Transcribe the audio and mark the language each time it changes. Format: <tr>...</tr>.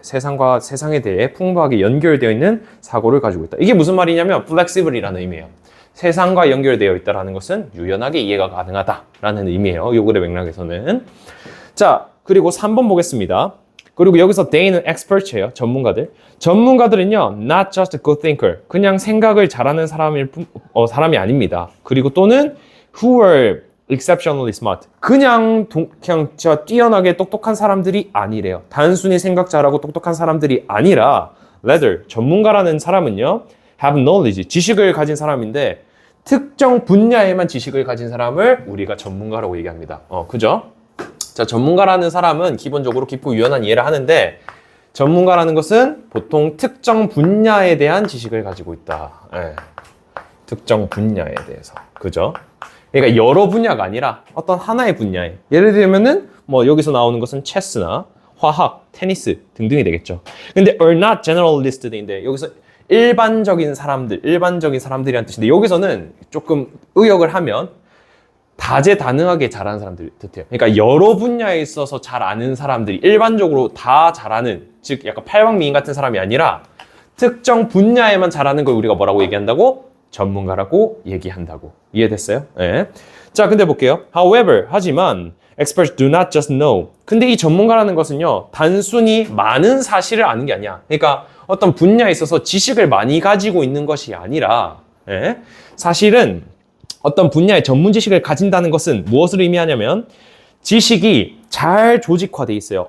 <ko>세상과 세상에 대해 풍부하게 연결되어 있는 사고를 가지고 있다. 이게 무슨 말이냐면 flexible이라는 의미예요. 세상과 연결되어 있다는 것은 유연하게 이해가 가능하다라는 의미예요. 요 글의 맥락에서는. 자, 그리고 3번 보겠습니다. 그리고 여기서 they는 expert예요. 전문가들. 전문가들은요,</ko> <en>not just a good thinker.</en> <ko>그냥 생각을 잘하는 사람이 아닙니다. 그리고 또는</ko> <en>who are exceptionally smart.</en> <ko>그냥 진짜 뛰어나게 똑똑한 사람들이 아니래요. 단순히 생각 잘하고 똑똑한 사람들이 아니라</ko> <en>rather</en> <ko>전문가라는 사람은요,</ko> <en>have knowledge,</en> <ko>지식을 가진 사람인데 특정 분야에만 지식을 가진 사람을 우리가 전문가라고 얘기합니다. 그죠? 자, 전문가라는 사람은 기본적으로 깊고 유연한 이해를 하는데 전문가라는 것은 보통 특정 분야에 대한 지식을 가지고 있다. 예. 특정 분야에 대해서. 그죠? 그러니까 여러 분야가 아니라 어떤 하나의 분야에. 예를 들면은 뭐 여기서 나오는 것은 체스나 화학, 테니스 등등이 되겠죠. 근데</ko> <en>are not generalist</en> <ko>인데 여기서 일반적인 사람들이란 뜻인데 여기서는 조금 의역을 하면 다재다능하게 잘하는 사람들 뜻해요. 그러니까 여러 분야에 있어서 잘 아는 사람들이 일반적으로 다 잘하는, 즉 약간 팔방미인 같은 사람이 아니라 특정 분야에만 잘하는 걸 우리가 뭐라고 얘기한다고? 전문가라고 얘기한다고. 이해됐어요? 네. 자, 근데 볼게요.</ko> <en>However,</en> <ko>하지만</ko> <en>experts do not just know.</en> <ko>근데 이 전문가라는 것은요, 단순히 많은 사실을 아는 게 아니야. 그러니까 어떤 분야에 있어서 지식을 많이 가지고 있는 것이 아니라, 예? 사실은 어떤 분야의 전문 지식을 가진다는 것은 무엇을 의미하냐면 지식이 잘 조직화되어 있어요.</ko>